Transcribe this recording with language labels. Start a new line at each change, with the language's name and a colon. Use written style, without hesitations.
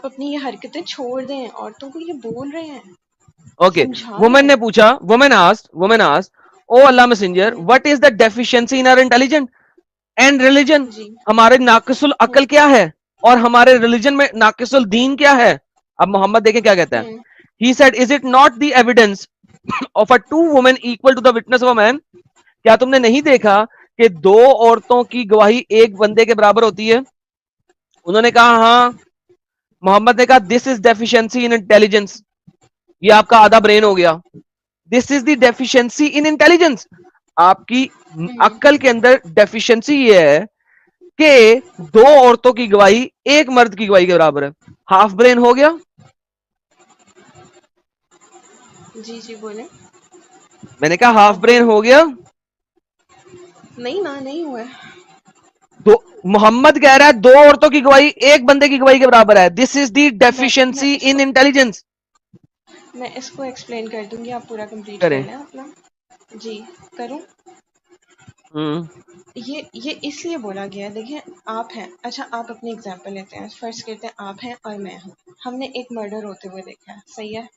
Urdu: اپنی یہ حرکتیں چھوڑ دیں, عورتوں کو یہ بول رہے ہیں, اوکے, سمجھا رہے
English: woman
Urdu: ہیں. نے پوچھا,
English: Woman asked, O Allah messenger, what is the deficiency in our intelligent and religion.
Urdu: جی ہمارے ناقص العقل کیا ہے اور ہمارے ریلیجن میں ناقص الدین کیا ہے؟ اب محمد دیکھیں کیا کہتا ہے.
English: He said, is it not the evidence of a two women equal to the witness of a man?
Urdu: کیا تم نے نہیں دیکھا کہ دو عورتوں کی گواہی ایک بندے کے برابر ہوتی ہے؟ انہوں نے کہا ہاں. محمد نے کہا
English: This is deficiency in intelligence.
Urdu: یہ آپ کا آدھا برین ہو گیا.
English: This is the deficiency in intelligence.
Urdu: آپ کی عقل کے اندر ڈیفیشنسی یہ ہے کہ دو عورتوں کی گواہی ایک مرد کی گواہی کے برابر ہے.
English: half brain
Urdu: ہو گیا. جی بولیں. میں نے کہا
English: half brain
Urdu: ہو گیا. نہیں ہوا ہے. محمد کہہ رہا ہے دو عورتوں کی گواہی ایک بندے کی گواہی کے برابر ہے.
English: This is the deficiency in intelligence.
Urdu: میں اس کو ایکسپلین کر دوں گی, آپ پورا کمپلیٹ کر کریں. لیں اپنا. جی کروں. یہ اس لیے بولا گیا, دیکھیں آپ ہیں, اچھا آپ اپنی اگزامپل لیتے ہیں, فرض کرتے ہیں آپ ہیں اور میں ہوں, ہم نے ایک مرڈر ہوتے ہوئے دیکھا ہے, صحیح ہے,